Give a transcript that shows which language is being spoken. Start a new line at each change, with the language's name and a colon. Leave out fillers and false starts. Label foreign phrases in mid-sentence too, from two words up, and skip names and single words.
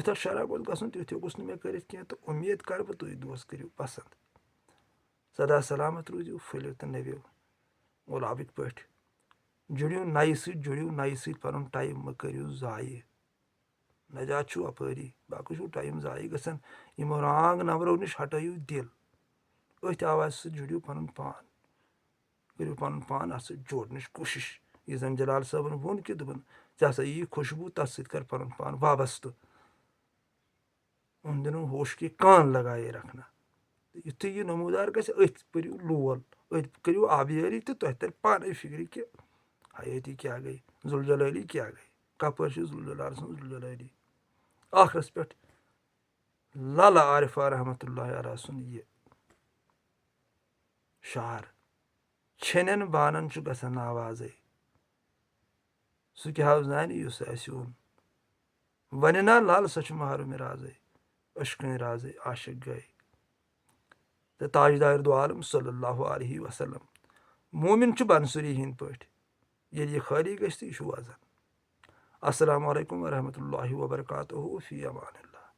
Kashmiri: یوٗتاہ شراب اوس گژھُن تیُتھ ہیوٚکُس نہٕ مےٚ کٔرِتھ کینٛہہ تہٕ اُمید کَرٕ بہٕ تُہۍ دوس کٔرِو پَسنٛد سدا سلامت روٗزِو پھٔلِو تہٕ نٔوِو غۄلابٕکۍ پٲٹھۍ جُڑِو نَیہِ سۭتۍ جُڑِو نَیہِ سۭتۍ پَنُن ٹایم مہٕ کٔرِو ضایع نجات چھُو اَپٲری باقٕے چھُو ٹایم ضایع گژھان یِمو رانٛگ نمبرو نِش ہٹٲیِو دِل أتھۍ آوازِ سۭتۍ جُڑِو پَنُن پان کٔرِو پَنُن پان اَتھ سۭتۍ جوڑنٕچ کوٗشِش یہِ زَن جلال صٲبن ووٚن کہِ دوٚپُن ژےٚ ہسا یی خوشبوٗ تَتھ سۭتۍ کر پَنُن پان وابستہٕ
Urdu: اُن دِنو ہوش کے کان لگایے رکھنا
Kashmiri: یُتھُے یہِ نموٗدار گژھِ أتھۍ پٔرِو لول أتھۍ کٔرِو آبیٲری تہٕ تۄہہِ تَرِ پانَے فِکرِ کہِ حیٲتی کیٛاہ گٔے ذوالجلٲلی کیٛاہ گٔے کَپٲرۍ چھِ ذوالجلال سٕنٛز ذوالجلٲلی ٲخرَس پٮ۪ٹھ لالہ عارفہ
Arabic: رحمتہ اللہ علیہ
Kashmiri: سُنٛد یہِ شعر چھٮ۪نٮ۪ن بانَن چھُ گژھان آوازَے سُہ کیٛاہ حظ زانہِ یُس اَسہِ اوٚن وَنہِ نا لل سۄ چھِ محرم رازَے ٲشکٕنۍ رازَے عاشق گٔے تہٕ تاجدار دو عالم
Arabic: صلی اللہ علیہ وسلم
Kashmiri: مومِن چھُ بنسُری ہِنٛدۍ پٲٹھۍ ییٚلہِ یہِ خٲلی گژھِ تہٕ یہِ چھُ وَزن
Arabic: السلام علیکم ورحمتہ اللہ وبرکاتہ فی امان اللہ.